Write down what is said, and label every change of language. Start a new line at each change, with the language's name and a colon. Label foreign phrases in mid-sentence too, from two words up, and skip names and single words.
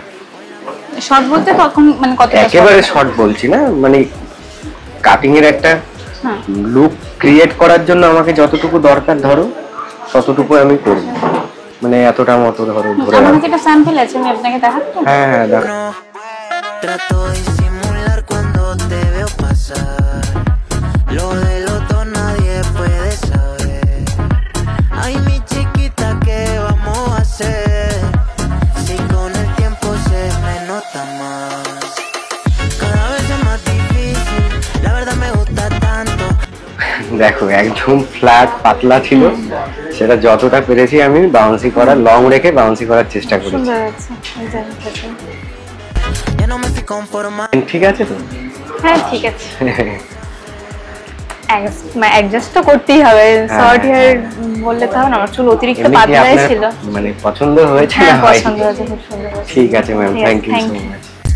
Bangla: শর্ট বলতে তখন মানে কতটা? একেবারে শর্ট বলছি না, মানে কাটিং এর একটা
English: look create
Bangla: করার জন্য আমাকে যতটুকু দরকার ধরো ততটুকু আমি করব, মানে এতটা মতো ধরো ধরে। আমার কাছে একটা স্যাম্পল আছে, আমি আপনাকে দেখাবো। হ্যাঁ হ্যাঁ দেখো।
Spanish: Trato de disimular cuando te veo pasar. Lo del otro nadie puede saber. Ay, mi chiquita, ¿qué vamos a hacer? Si con el tiempo se me nota más. Cada vez es más difícil, la verdad me gusta tanto.
Bangla: দেখো একদম ফ্ল্যাট পাতলা ছিল, সেটা যতটা পেরেছি আমি বাউন্সি করার, লং রেখে বাউন্সি করার চেষ্টা করেছি। সুন্দর আছে,
Spanish: Ya no me estoy conformando.
Bangla: ঠিক আছে তো? হ্যাঁ ঠিক আছে, অ্যাডজাস্ট তো করতেই হবে,
English: short hair
Bangla: বললে তো হবে না, আমার চুল অতিরিক্ত পাতলাই ছিল। মানে পছন্দ হয়েছে না? পছন্দ হয়েছে, খুব সুন্দর। ঠিক আছে ম্যাম,
English: thank you so much.